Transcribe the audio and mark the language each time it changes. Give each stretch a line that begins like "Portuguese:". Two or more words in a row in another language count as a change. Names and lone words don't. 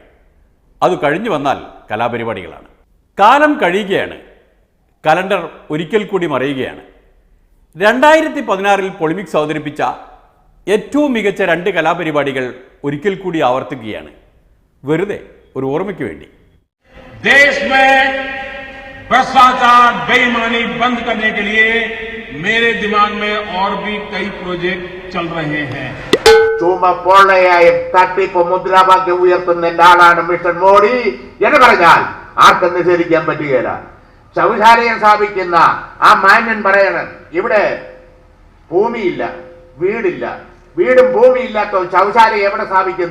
Malayalam: അത് കഴിഞ്ഞു വന്നാൽ കലാപരിപാടികളാണ്. കാലം കഴിയുകയാണ്, കലണ്ടർ ഒരിക്കൽ കൂടി മറയുകയാണ്. 2016 പൊളിമിക്സ് അവതരിപ്പിച്ച ഏറ്റവും മികച്ച 2 കലാപരിപാടികൾ ഒരിക്കൽ കൂടി ആവർത്തിക്കുകയാണ്, വെറുതെ ഒരു ഓർമ്മയ്ക്ക് വേണ്ടി.
Hindi: देश में भ्रष्टाचार बेईमानी बंद करने के लिए मेरे दिमाग में और भी कई प्रोजेक्ट चल रहे हैं.
Malayalam: ചുമ പൊള്ളയായും തട്ടിപ്പ് മുദ്രാവാക്യം ഉയർത്തുന്ന ആളാണ് മിസ്റ്റർ മോഡി എന്ന് പറഞ്ഞാൽ ആർക്കും നിഷേധിക്കാൻ പറ്റുകയില്ല. ശൗചാലയം സ്ഥാപിക്കുന്ന ആ മാന്യൻ പറയണം, ഇവിടെ ഭൂമിയില്ല, വീടില്ല, വീടും ഭൂമിയില്ലാത്ത ശൗചാലയം എവിടെ സ്ഥാപിക്കും?